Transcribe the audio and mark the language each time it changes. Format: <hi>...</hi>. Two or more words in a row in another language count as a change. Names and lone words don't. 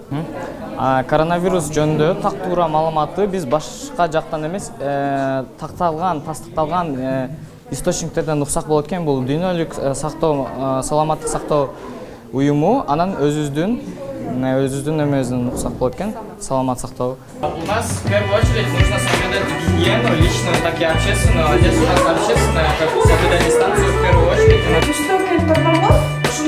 <ky>Коронавирус жөнүндө так туура маалыматты биз башка жактан эмес, тастыкталган источниктерден уксак болот экен. Бул дүйнөлүк саламаттык сактоо уюму, анан өзүбүздүн эмебизден уксак болот экен, саламат сактоо.</ky> <ru>У нас в первую очередь нужно соблюдать гигиену, личную, так и общественную. Здесь у нас общественная, как соблюдать дистанцию в первую очередь. Что,</ru>